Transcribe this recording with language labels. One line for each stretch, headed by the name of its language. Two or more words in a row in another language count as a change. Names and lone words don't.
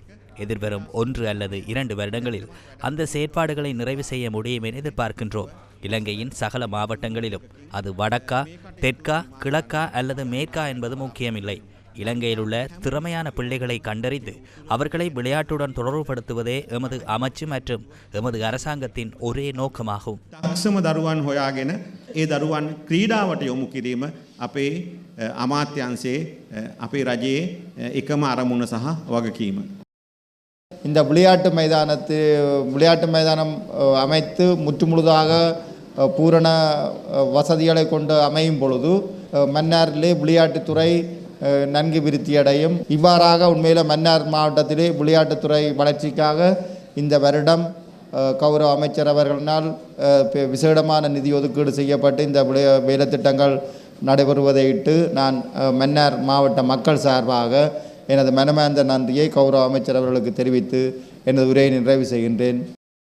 Tamil: எதிர்வரும் 1 அல்லது 2 வருடங்களில் அந்த செயற்பாடுகளை நிறைவு செய்ய முடியும் என எதிர்பார்க்கின்றோம். இலங்கையின் சகல மாவட்டங்களிலும் அது வடக்கா, தெற்கா, கிழக்கா அல்லது மேற்கா என்பது முக்கியமில்லை. இலங்கையில் உள்ள திறமையான பிள்ளைகளை கண்டறிந்து அவர்களை விளையாட்டுடன் தொடர்புபடுத்துவதே எமது அமைச்சு மற்றும் எமது அரசாங்கத்தின் ஒரே நோக்கமாகும்.
Sinhala: දරුවන් හොයාගෙන ඒ දරුවන් ක්‍රීඩාවට යොමු කිරීම අපේ අමාත්‍යාංශයේ අපේ රජයේ එකම අරමුණ සහ වගකීම.
Tamil: இந்த விளையாட்டு மைதானம் அமைத்து முற்றுமுழுதாக பூரண வசதிகளை கொண்டு அமையும் பொழுது மன்னாரிலே விளையாட்டுத்துறை நன்கு விருத்தியடையும். இவ்வாறாக உண்மையில் மன்னார் மாவட்டத்திலே விளையாட்டுத்துறை வளர்ச்சிக்காக இந்த வருடம் கௌரவ அமைச்சர் அவர்களினால் விசேடமான நிதி ஒதுக்கீடு செய்யப்பட்டு இந்த வேலை திட்டங்கள் நடைபெறுவதையிட்டு நான் மன்னார் மாவட்ட மக்கள் சார்பாக எனது மனமார்ந்த நன்றியை கௌரவ அமைச்சர் அவர்களுக்கு தெரிவித்து எனது உரையை நிறைவு செய்கின்றேன்.